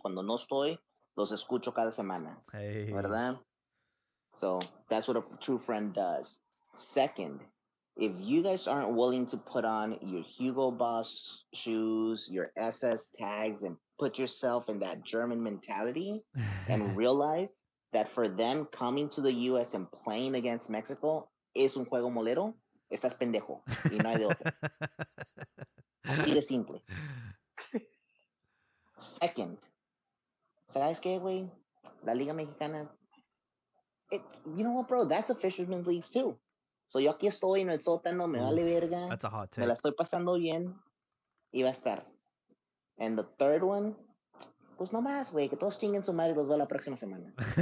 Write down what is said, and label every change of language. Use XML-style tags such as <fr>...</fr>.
<es>Cuando no estoy, los escucho cada semana.</es> <en>Hey.</en> <es>¿Verdad?</es> <en>So that's what a true friend does. Second, if you guys aren't willing to put on your Hugo Boss shoes, your SS tags, and put yourself in that German mentality and realize that for them coming to the US and playing against Mexico is</en> <es>un juego molero, estás pendejo y no hay de otra. Así de simple. Second, ¿sabes qué, güey?</es> <en>La Liga Mexicana, you know what, bro? That's a fisherman's league too.</en> <es>So yo aquí estoy en el sótano, me vale verga,</es> <en>That's a hot</en> <es>me la</es> <en>take.</en> <es>estoy pasando bien y va a estar.</es> <en>And the third one,</en> <es>pues no más, güey, que todos chinguen su madre y los veo la próxima semana.</es>